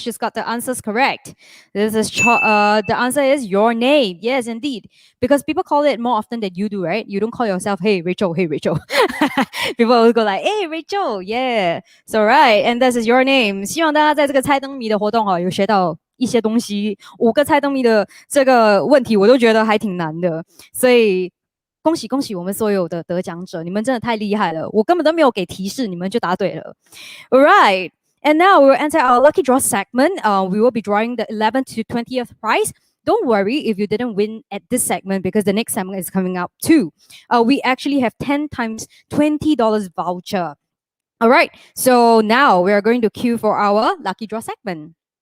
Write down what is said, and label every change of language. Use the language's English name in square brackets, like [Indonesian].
[English] She's got the answers correct. This is the answer is your name. Yes, indeed. Because people call it more often than you do, right? You don't call yourself, hey, Rachel, hey, Rachel. People will go like, hey, Rachel, yeah. So right, and this is your name. [Chinese] 希望大家在这个猜灯谜的活动有学到一些东西。 5个猜灯谜的这个问题，我都觉得还挺难的，所以。恭喜恭喜我们所有的得奖者，你们真的太厉害了！我根本都没有给提示，你们就答对了。 [English] All right, and now we will enter our lucky draw segment. We will be drawing the 11th to 20th prize. Don't worry if you didn't win at this segment because the next segment is coming up too. We actually have 10 times $20 voucher. All right, so now we are going to queue for our lucky draw segment.